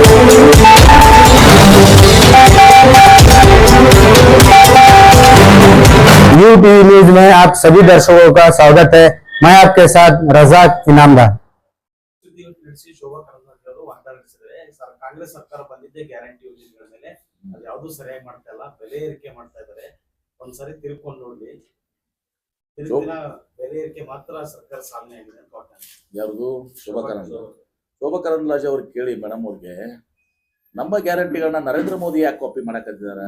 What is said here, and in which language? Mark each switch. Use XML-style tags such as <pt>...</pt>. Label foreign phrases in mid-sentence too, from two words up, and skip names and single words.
<hi>यूटीवी न्यूज में आप सभी दर्शकों का स्वागत है। मैं आपके साथ रजाक इनामदार।</hi> <kn>ಶೋಭಾ ಕರಂದ್ಲಾಜೆ ಅವರು ವಾಗ್ದಾನ ನಡೆಸಿದರೆ ಕಾಂಗ್ರೆಸ್ ಸರ್ಕಾರ ಬಂದಿದ್ದೇ ಗ್ಯಾರಂಟಿ ಯೋಜನೆಗಳ ಮೇಲೆ ಅದು ಯಾವುದು ಸರಿಯಾಗಿ ಮಾಡ್ತಾ ಇಲ್ಲ, ಬೆಲೆ ಏರಿಕೆ ಮಾಡ್ತಾ ಇದ್ದಾರೆ. ಒಂದ್ಸರಿ ತಿಳ್ಕೊಂಡು ನೋಡಿ, ಬೆಲೆ ಏರಿಕೆ ಮಾತ್ರ ಸರ್ಕಾರ ಸಾಧನೆ ಆಗಿದೆ ಅಂತ ವಾಗ್ದಾನ. ಯಾವುದು ಶೋಭಾ ಕರಂದ್ಲಾಜೆ ಅವ್ರು ಕೇಳಿ ಮೇಡಮ್ ಅವ್ರಿಗೆ, ನಮ್ಮ ಗ್ಯಾರಂಟಿಗಳನ್ನ ನರೇಂದ್ರ ಮೋದಿ ಯಾಕೆ ಕಾಪಿ ಮಾಡಕತ್ತಿದಾರ?</kn>